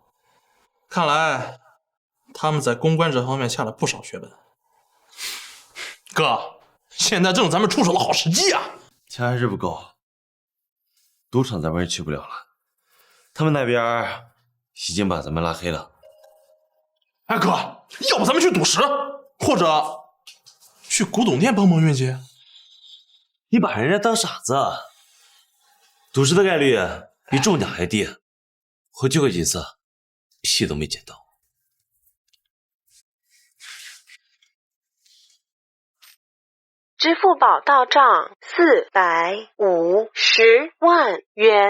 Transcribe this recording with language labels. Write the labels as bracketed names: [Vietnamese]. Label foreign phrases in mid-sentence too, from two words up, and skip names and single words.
[Chinese] 看來他們在公關這方面下了不少血本。哥，現在正是咱們出手的好時機啊！錢還是不夠，賭場咱們是去不了了，他們那邊已經把咱們拉黑了。哎哥，要不咱們去賭石，或者去古董店幫忙運接？你把人家當傻子？賭石的概率比中獎還低，我去過幾次，屁都沒撿到。支付寶到賬450萬元。